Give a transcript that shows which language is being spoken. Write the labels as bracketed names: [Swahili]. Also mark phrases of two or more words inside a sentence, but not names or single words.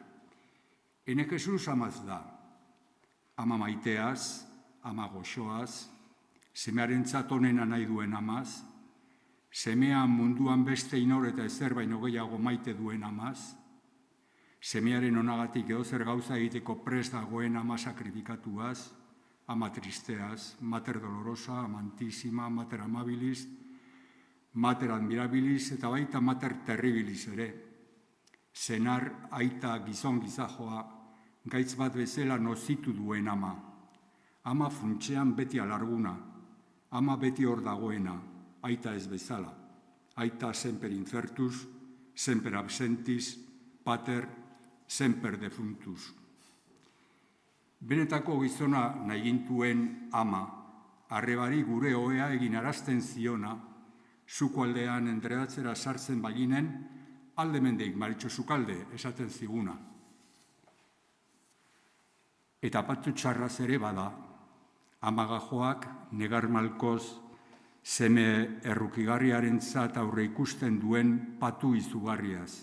[Basque] Ene Jesus amaz da, ama maiteaz, ama goxoaz, semearentzat onena nahi duen amaz, semea munduan beste inor eta ezer baino gehiago maite duen amaz, semearen onagatik edozer gauza egiteko prest dagoen ama sakrifikatuaz, ama tristeaz, [Latin] mater dolorosa, amantísima, mater amabilis, mater admirabilis [Basque] eta baita [Latin] mater terribilis [Basque] ere. Senar, aita, gizon gizajoa, gaitz bat bezala nozitu duen ama. Ama funtsean beti alarguna, ama beti hor dagoena, aita ez bezala. [Latin] Aita semper incertus, semper absentis, pater, semper defuntus. [Basque] Benetako gizona nahi gintuen ama, arrebari gure ohea egin arazten ziona, zuko aldean entredatzera sartzen baginen, alde mendeik maritxo zukalde esaten ziguna. Eta patu txarraz ere bada, amagajoak negar malkoz seme errukigarriarentzat aurre ikusten duen patu izugarriaz.